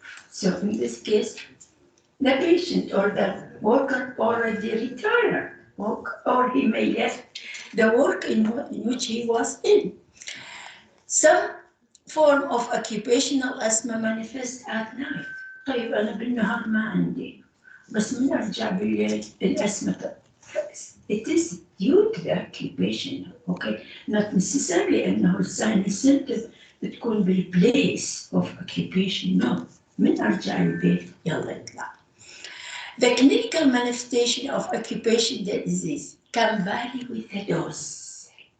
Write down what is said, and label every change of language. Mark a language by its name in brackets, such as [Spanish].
[English] So in this case, the patient or the worker already retired, or he may left the work in which he was in. Some form of occupational asthma manifest at night. [Arabic] طيب أنا بالنهار ما عندي، بس من أرجع بالليل الأسمة. [English] It is due to the occupation, okay? Not necessarily [Arabic] أنه الساين [English] symptom [Arabic] بتكون [English] بالplace of occupation, no. [Arabic] من أرجع البيت يلا يطلع. [English] The clinical manifestation of occupational disease can vary with the dose.